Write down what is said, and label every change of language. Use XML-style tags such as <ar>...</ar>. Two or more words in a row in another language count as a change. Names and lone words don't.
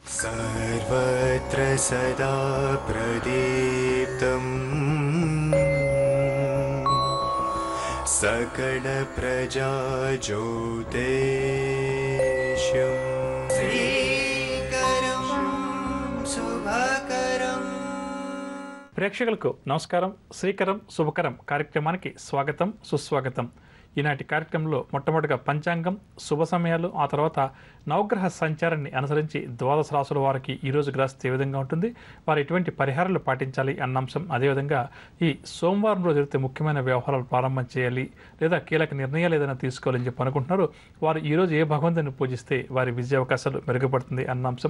<sa>सर्वत्र सदा प्रदीप्तम् सकल प्रजा ज्योतिष्यम् श्रीकरं शुभकरं.</sa> <te>ప్రేక్షకులకు నమస్కారం. శ్రీకరం శుభకరం కార్యక్రమానికి స్వాగతం, సుస్వాగతం. ఈనాటి కార్యక్రమంలో మొట్టమొదటిగా పంచాంగం, శుభ సమయాలు, ఆ తర్వాత నవగ్రహ సంచారాన్ని అనుసరించి ద్వాదశ రాశుల వారికి ఈరోజు గ్రహస్థితి ఏ విధంగా ఉంటుంది, వారు ఎటువంటి పరిహారాలు పాటించాలి అన్న అంశం, అదేవిధంగా ఈ సోమవారం రోజు జరిగితే ముఖ్యమైన వ్యవహారాలు ప్రారంభం చేయాలి లేదా కీలక నిర్ణయాలు ఏదైనా తీసుకోవాలని చెప్పి అనుకుంటున్నారు, వారు ఈరోజు ఏ భగవంతుని పూజిస్తే వారి విజయ అవకాశాలు మెరుగుపడుతుంది అన్న అంశం.</te>